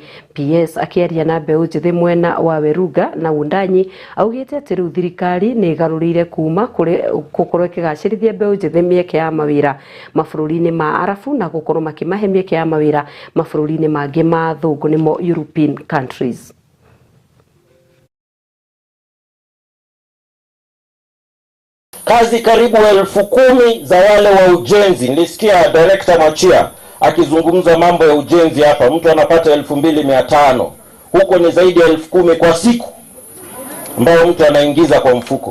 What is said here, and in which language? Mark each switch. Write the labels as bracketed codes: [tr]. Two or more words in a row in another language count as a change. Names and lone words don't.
[ki] PS akiaria na mbeu njithe mwena wa Weruga na Undanyi augite ati riu thirikari ni garurire kuma kuri gukorwo ikigacirithia mbeu njithe mieke ya mawira mabururi-ini ma Arabu na gukorwo makimahe mieke ya mawira mabururi-ini mangi ma thungu nimo [en] European countries. [sw] Kazi karibu 10,000 za wale wa ujenzi. Nilisikia director Machia akizungumza mambo ya ujenzi hapa. Mtu anapata 2,500. Huko ni zaidi ya 10,000 kwa siku ambao mtu anaingiza kwa mfuko.